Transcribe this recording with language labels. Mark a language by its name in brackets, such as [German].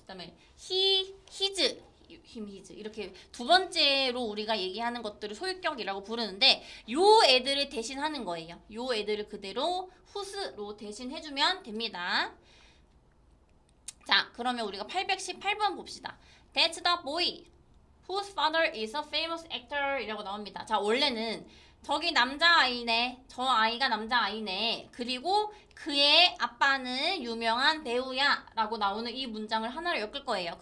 [Korean] 그다음에 he, his, him, his 이렇게 두 번째로 우리가 얘기하는 것들을 소유격이라고 부르는데 요 애들을 대신하는 거예요. 요 애들을 그대로 whose로 대신해주면 됩니다. 자, 그러면 우리가 818번 봅시다. [English] That's the boy whose father is a famous actor [Korean] 이라고 나옵니다. 자, 원래는 저기 남자아이네. 저 아이가 남자아이네. 그리고 그의 아빠는 유명한 배우야 라고 나오는 이 문장을 하나로 엮을 거예요.